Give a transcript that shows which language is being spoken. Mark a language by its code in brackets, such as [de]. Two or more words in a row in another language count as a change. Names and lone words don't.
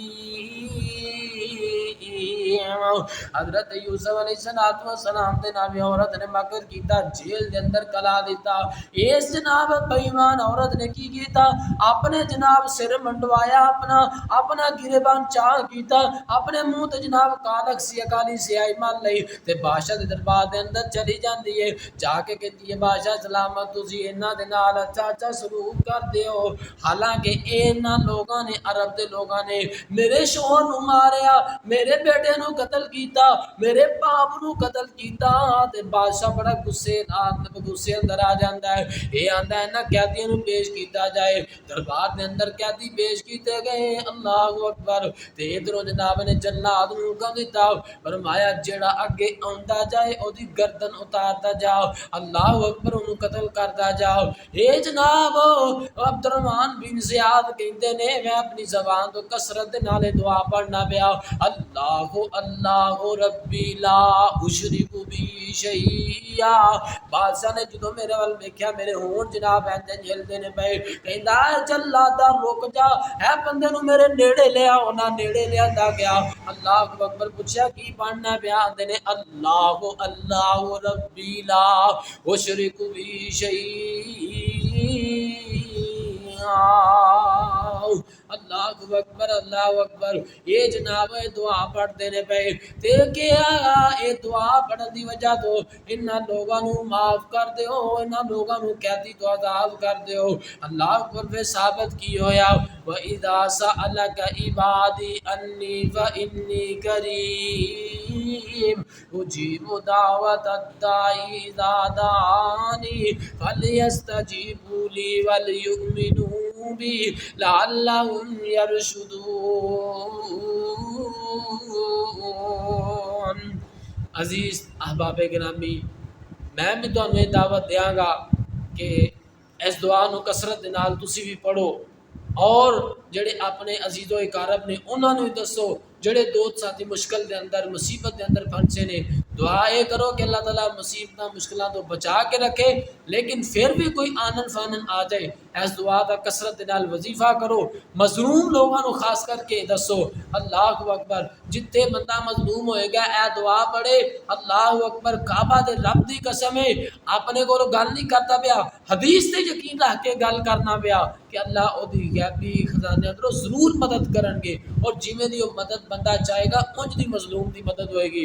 [pa] حضرت یوسف علیہ السلام دے نال عورت نے مکر کیتا، جیل دے اندر کلا دیتا۔ اس جناب بے ایمان عورت نے کی کیتا، اپنے جناب سر منڈوایا، اپنا گریبان چاک کیتا، اپنے منہ تے جناب کالک کالی سیاہی مل لئی تے بادشاہ دے دربار دے اندر چلی جاندی ہے، جا کے کہتی ہے بادشاہ سلامت تسی انہاں دے نال اچھا سلوک کر دیو، حالانکہ انہاں لوگاں نے، عرب دے لوگاں نے میرے شوہر نو ماریا، میرے بیٹے نو قتل کیتا، میرے باپ نو قتل کیتا۔ تے بادشاہ بڑا غصے اندر آ جاندا ہے، یہ آندا ہے نا قیدیاں نو پیش کیتا جائے۔ دربار دے اندر قیدی پیش کیتے گئے، [ar] اللہ اکبر۔ [pa] تے ادھروں جناب نے جلاد نو حکم دیتا، فرمایا جیڑا اگے آندا جائے او دی گردن اتاردا جاؤ، [ar] اللہ اکبر، [pa] انہوں قتل کردا جاؤ۔ اے جناب عبد الرحمن بن زیاد کہندے نے میں اپنی زبان تو کثرت دے نال دعا پڑھنا پیا، [ar] اللہ اللہ ربی لا اشرک بی شیئا۔ [pa] بادشاہ نے جدو میرے وال ویکھیا میرے ہون جناب اینجے جھلدے نے پئے، کہندا ہے جلادا رک جا، اے بندے نو میرے نیڑے لے آ، انہاں نیڑے لے آندا گیا۔ [ar] اللہ اکبر، [pa] پوچھا کی پڑھنا پیا؟ آندے نے [ar] اللہ اللہ ربی لا اشرک بی شیئا، اللہ اکبر اللہ اکبر۔ [pa] یہ جناب دعا پڑھتے نے پے تے کیا اے دعا پڑھن دی وجہ تو انہاں لوگاں نو معاف کر دیو، انہاں لوگاں نو قیدی تو آزاد کر دیو۔ [ar] اللہ اکبر، [pa] پھر ثابت کی ہویا [ar] وَإِذَا سَأَلَكَ عِبَادِي أَنِّي فَإِنِّي قَرِيبٌ أُجِيبُ دَعْوَةَ الدَّاعِ إِذَا دَعَانِ فَلْيَسْتَجِيبُوا لِي وَلْيُؤْمِنُوا بِي لَعَلَّهُمْ يَرْشُدُونَ۔ [pa] عزیز احباب گرامی، میں بھی تمہیں دعوت دیاں گا کہ اس دعا نو کثرت دے نال تسی بھی پڑھو، اور جڑے اپنے عزیز و اقارب نے انہاں نو دسو، جڑے دوست ساتھی مشکل دے اندر مصیبت دے اندر پھنسے نے۔ دعا یہ کرو کہ اللہ تعالیٰ مصیبتاں مشکلات تو بچا کے رکھے، لیکن پھر بھی کوئی آنن فانن آ جائے اس دعا کا کثرت دے نال وظیفہ کرو، مظلوم لوگوں نو خاص کر کے دسو۔ [ar] اللہ اکبر، [pa] جتھے بندہ مظلوم ہوئے گا اے دعا پڑھے، [ar] اللہ اکبر، [pa] کعبہ دے رب دی قسم ہے اپنے کو گل نہیں کرتا پیا، حدیث تے یقین رکھ کے گل کرنا پیا کہ اللہ او دی غیبی خزانے اندروں ضرور مدد کرن گے، اور جویں دی مدد بندہ چاہے گا اونج دی مظلوم دی مدد ہوئے گی۔